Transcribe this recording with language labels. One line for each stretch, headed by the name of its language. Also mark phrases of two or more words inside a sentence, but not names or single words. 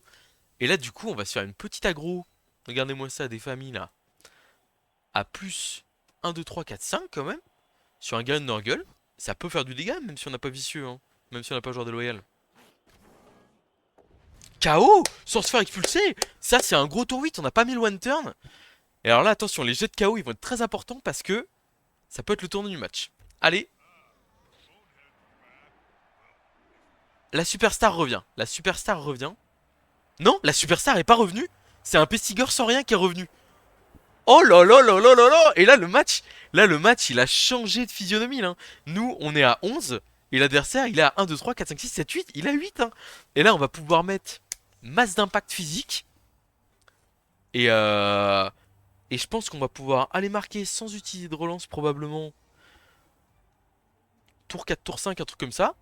French: Et là, du coup, on va se faire une petite aggro. Regardez-moi ça, des familles là. À plus 1, 2, 3, 4, 5 quand même. Sur un gars de Norgle. Ça peut faire du dégât, même si on n'a pas vicieux. Hein. Même si on n'a pas joueur déloyal. KO sans se faire expulser. Ça, c'est un gros tour 8. On n'a pas mis le
English: one turn.
French: Et alors là, attention, les jets de KO, ils vont être très importants parce que ça peut être le tournoi du match. Allez, la superstar revient. La superstar revient. Non, la superstar est pas revenue. C'est un Pestigor sans rien qui est revenu. Oh là là là là là là. Et là le match, il a changé de physionomie là. Nous, on est à 11 et l'adversaire, il est à 1, 2, 3, 4, 5, 6, 7, 8. Il a 8 hein. Et là, on va pouvoir mettre masse d'impact physique et et je pense qu'on va pouvoir aller marquer sans utiliser de relance probablement tour 4, tour 5, un truc comme ça.